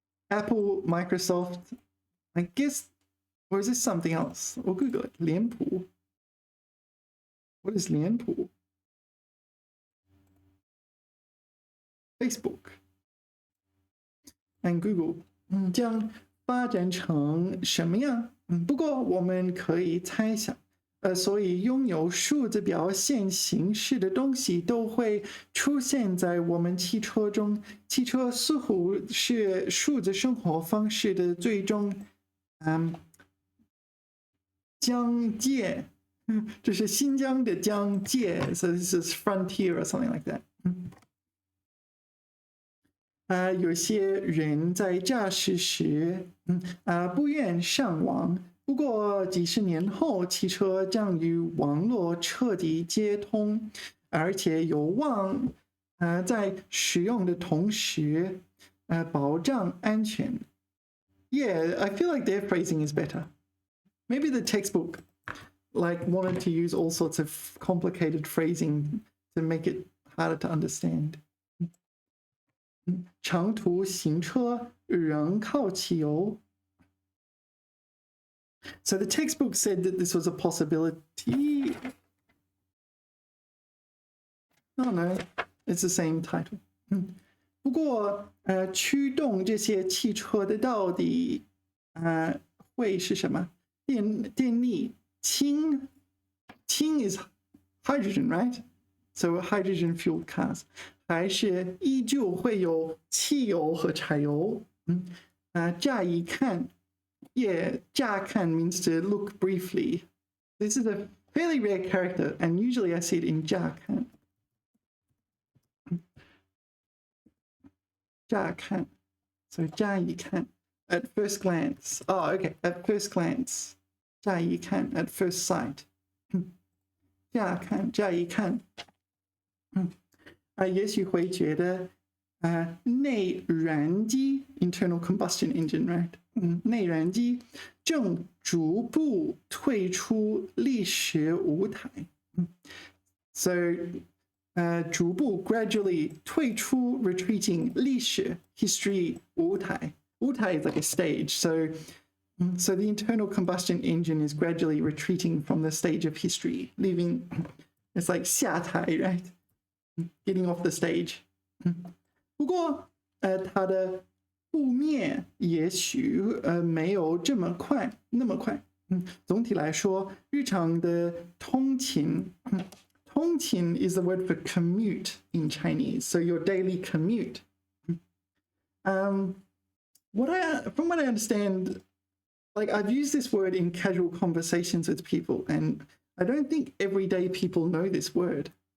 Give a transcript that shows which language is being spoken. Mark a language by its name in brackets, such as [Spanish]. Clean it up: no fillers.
[English] Apple, Microsoft, I guess, or is this something else? Or Google it, [Chinese] 脸谱 [English] What is 脸谱 Facebook and Google [Chinese] 将发展成什么样？不过我们可以猜想，所以拥有数字表现形式的东西都会出现在我们汽车中。汽车似乎是数字生活方式的最终疆界，这是新疆的疆界 ， [English] so this is frontier or something like that。 [Chinese] 有些人在驾驶时，不愿上网。不过几十年后，汽车将与网络彻底接通，而且有望在使用的同时，保障安全。 [English] Yeah, I feel like their phrasing is better. Maybe the textbook wanted to use all sorts of complicated phrasing to make it harder to understand. [Chinese] 长途行车仍靠汽油。 [English] So the textbook said that this was a possibility. Oh no, it's the same title. [Chinese] 不过驱动这些汽车的到底会是什么？电力氢 [English] is hydrogen, right? So hydrogen fueled cars. [Chinese] 还是依旧会有汽油和柴油。乍一看 [English] ，yeah, [Chinese] 乍看 [English] means to look briefly. This is a fairly rare character, and usually I see it in [Chinese] 乍看。乍看 [English] ，so [Chinese] 乍一看 [English] ，at first glance. Oh, okay, at first glance. [Chinese] 乍一看 [English] at first sight. [Chinese] 乍一看。也许会觉得内燃机 [English] internal combustion engine, right? [Chinese] 内燃机正逐步退出历史舞台。 [English] So [Chinese] 逐步 [English] gradually [Chinese] 退出 [English] retreating [Chinese] 历史 [English] history [Chinese] 舞台 [English] is like a stage. So the internal combustion engine is gradually retreating from the stage of history, leaving it's like [Chinese] 下台 [English] right? Getting off the stage. [Chinese] 不过它的覆灭也许没有那么快。总体来说，日常的通勤，通勤 [English] is the word for commute in Chinese, so your daily commute. From what I understand, like I've used this word in casual conversations with people, and I don't think everyday people know this word.